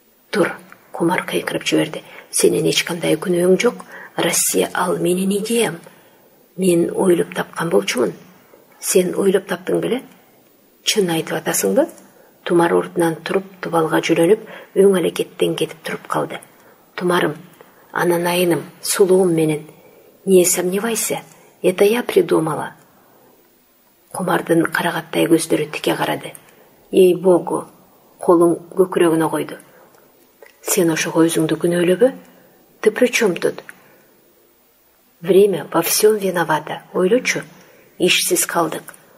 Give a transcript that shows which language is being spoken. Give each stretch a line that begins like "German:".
Kyrgyz: Тур, Кумар кыйкырып жиберди. Сенин эч кандай күнөөң жок. Россия ал менин идеям. Мен ойлоп тапкан болчумун. Сен ойлоп таптың беле? Чын айтып атасыңбы? Тумар ордунан туруп, тубалга жүлөнүп, өң алакеттен кетип туруп калды. Тумарым, ананайыным, сулуум менен.
Russian: Не сомневайся, это я придумала.
Kyrgyz: Кумардын карагаттай көздөрү тике карады. Ей-богу, колуң көкүрөгүнө койду. Сен ошого өзүңдү күнөөлөбө?
Russian: Ты при чём тут? Время во всем виновато.
Kyrgyz: Ойлочу, ишсиз калдык.